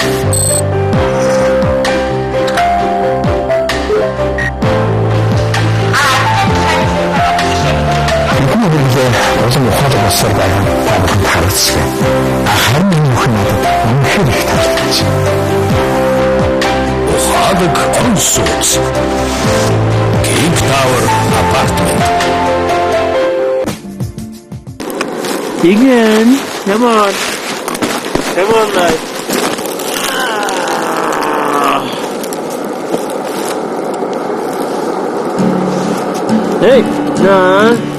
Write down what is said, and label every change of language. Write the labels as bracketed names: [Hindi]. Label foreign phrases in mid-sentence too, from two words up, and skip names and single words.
[Mongolian] Олон ухаалаг болсоор байгаа та бүхэнд харагдчихэ. Харин энэ бүхэн надад үнэхээр их таалагдж байна. Ухаалаг орон сууц. Cape Tower Apartment. [English] Again, come on. Come on, lad. Hey, no.